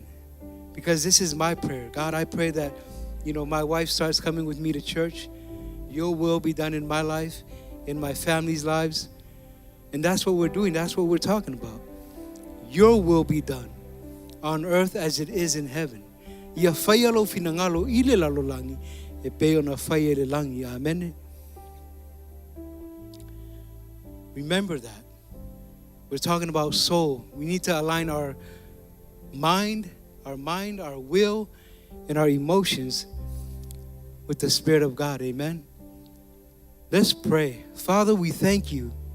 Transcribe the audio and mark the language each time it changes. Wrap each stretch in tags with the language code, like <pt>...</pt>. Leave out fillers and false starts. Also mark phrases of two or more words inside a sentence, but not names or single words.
<en>Because this is my prayer. God, I pray that, my wife starts coming with me to church. Your will be done in my life, in my family's lives. And that's what we're doing. That's what we're talking about. Your will be done on earth as it is in heaven.</en> <sm>Ia whaia lo finangalo I le lalolangi, e peo na whaia le langi.</sm> <en>Amen. Remember that. We're talking about soul. We need to align our mind, our will, and our emotions with the Spirit of God. Amen. Let's pray. Father, we thank you.</en>